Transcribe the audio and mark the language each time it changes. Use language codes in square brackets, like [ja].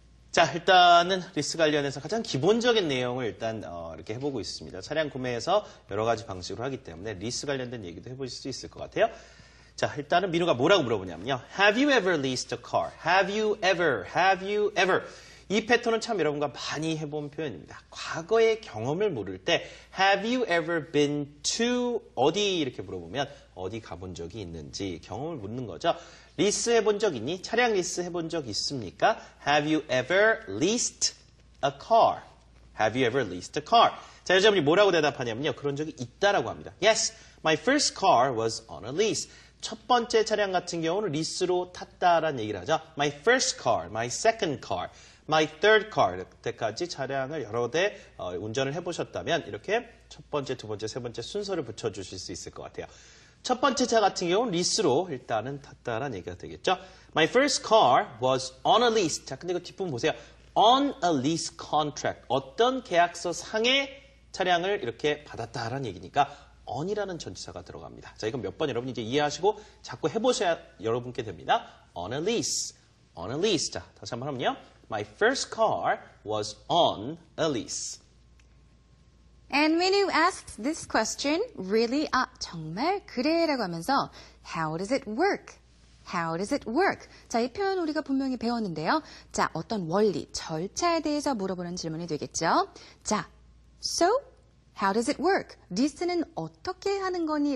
[ko] 자, 일단은 리스 관련해서 가장 기본적인 내용을 일단 이렇게 해보고 있습니다. 차량 구매에서 여러 가지 방식으로 하기 때문에 리스 관련된 얘기도 해보실 수 있을 것 같아요. 자, 일단은 민우가 뭐라고 물어보냐면요. [en] Have you ever leased a car? Have you ever? [ko] 이 패턴은 참 여러분과 많이 해본 표현입니다. 과거의 경험을 물을 때 [en] Have you ever been to [ko] 어디 이렇게 물어보면 어디 가본 적이 있는지 경험을 묻는 거죠. 리스 해본 적 있니? 차량 리스 해본 적 있습니까? [en] Have you ever leased a car? Have you ever leased a car? [ko] 자, 여자분이 뭐라고 대답하냐면요. 그런 적이 있다라고 합니다. [en] Yes, my first car was on a lease. [ko] 첫 번째 차량 같은 경우는 리스로 탔다라는 얘기를 하죠. [en] My first car, my second car, my third car. [ko] 그때까지 차량을 여러 대 운전을 해보셨다면 이렇게 첫 번째, 두 번째, 세 번째 순서를 붙여주실 수 있을 것 같아요. 첫 번째 차 같은 경우는 리스로 일단은 탔다라는 얘기가 되겠죠. [en] My first car was on a lease. [ko] 자, 근데 그 뒷부분 보세요. [en] On a lease contract. [ko] 어떤 계약서 상의 차량을 이렇게 받았다라는 얘기니까 on이라는 전치사가 들어갑니다. 자, 이건 몇 번 여러분이 이제 이해하시고 자꾸 해보셔야 여러분께 됩니다. [en] On a lease. On a lease. [ko] 자, 다시 한번 하면요. [en] My first car was on a lease. And when you ask this question, really? [ko] 아, 정말? 그래? 라고 하면서 [en] How does it work? How does it work? [ko] 자, 이 표현 우리가 분명히 배웠는데요. 자, 어떤 원리, 절차에 대해서 물어보는 질문이 되겠죠. [en] 자, So, how does it work? [ko] 리스는 어떻게 하는 거니?